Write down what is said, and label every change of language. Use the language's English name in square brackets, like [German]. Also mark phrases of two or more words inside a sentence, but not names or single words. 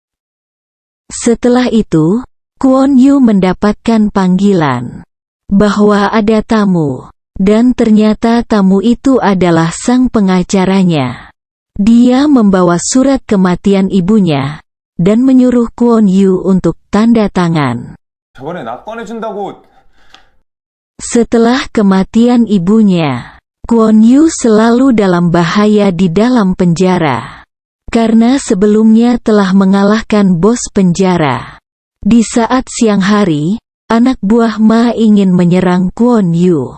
[Indonesian] Setelah itu, Kwon Yu mendapatkan panggilan bahwa ada tamu, dan ternyata tamu itu adalah sang pengacaranya. Dia membawa surat kematian ibunya, dan menyuruh Kwon Yu untuk tanda tangan. [Korean] 저번에 나 꺼내준다고. [Indonesian] Setelah kematian ibunya, Kwon Yu selalu dalam bahaya di dalam penjara, karena sebelumnya telah mengalahkan bos penjara. Di saat siang hari, anak buah Ma ingin menyerang Kwon Yu.